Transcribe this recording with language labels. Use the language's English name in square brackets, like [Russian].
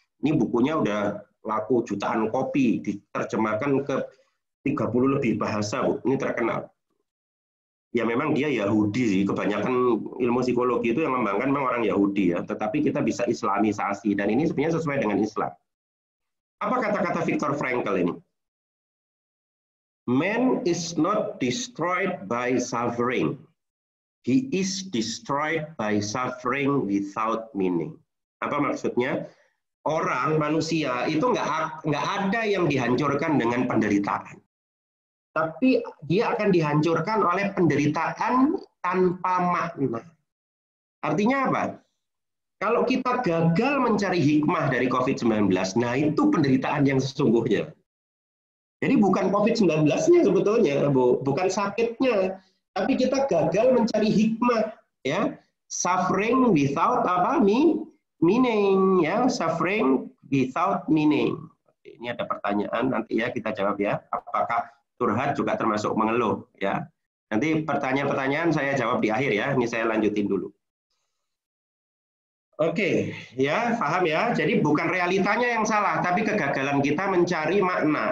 [Indonesian] Ini bukunya udah laku jutaan kopi, diterjemahkan ke 30 lebih bahasa, Bu. Ini terkenal. Ya memang dia Yahudi sih, kebanyakan ilmu psikologi itu yang mengembangkan memang orang Yahudi ya, tetapi kita bisa islamisasi dan ini sebenarnya sesuai dengan Islam. Apa kata-kata Viktor Frankl ini? [English] Man is not destroyed by suffering. He is destroyed by suffering without meaning. [Indonesian] Apa maksudnya? Orang, manusia itu nggak ada yang dihancurkan dengan penderitaan. tapi dia akan dihancurkan oleh penderitaan tanpa makna. Artinya apa? Kalau kita gagal mencari hikmah dari COVID-19, nah itu penderitaan yang sesungguhnya. Jadi bukan COVID-19-nya sebetulnya, Bu, bukan sakitnya, tapi kita gagal mencari hikmah, ya. [English] Suffering without [Indonesian] apa? [English] Meaning, ya, suffering without meaning. [Indonesian] Ini ada pertanyaan nanti ya kita jawab ya. Apakah curhat juga termasuk mengeluh, ya? Nanti pertanyaan-pertanyaan saya jawab di akhir ya. Ini saya lanjutin dulu. Oke, ya, paham ya. Jadi bukan realitanya yang salah, tapi kegagalan kita mencari makna.